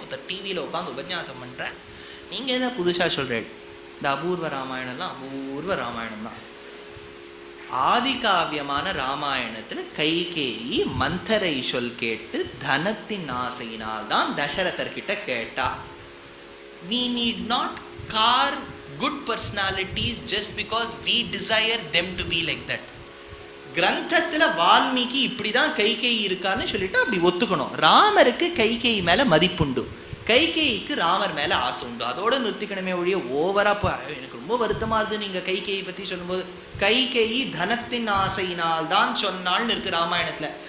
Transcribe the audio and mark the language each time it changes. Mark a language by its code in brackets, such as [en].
[ta] ஒருத்தர் டிவியில் உட்காந்து உபன்யாசம் பண்ணுறேன், நீங்கள் என்ன புதுசாக சொல்கிறேன்? இந்த அபூர்வ ராமாயணம்லாம் அபூர்வ ராமாயணம் தான். ஆதி காவியமான ராமாயணத்தில் கைகேயி மந்தரை சொல் கேட்டு தனத்தின் ஆசையினால் தான் தசரதர்கிட்ட கேட்டா. [en] We need not carve good personalities just because we desire them to be like that. [ta] கிரந்தத்தில் வால்மீகி இப்படி தான் கைகேயி இருக்கான்னு சொல்லிட்டு அப்படி ஒத்துக்கணும். ராமருக்கு கைகேயி மேலே மதிப்புண்டு, கைகேயிக்கு ராமர் மேலே ஆசை உண்டு. அதோடு நிறுத்திக்கணுமே ஒழிய ஓவராக எனக்கு ரொம்ப வருத்தமாக இருக்குது நீங்கள் கைகேயி பற்றி சொல்லும்போது. கைகேயி தனத்தின் ஆசையினால் தான் சொன்னாள்னு இருக்குது ராமாயணத்தில்.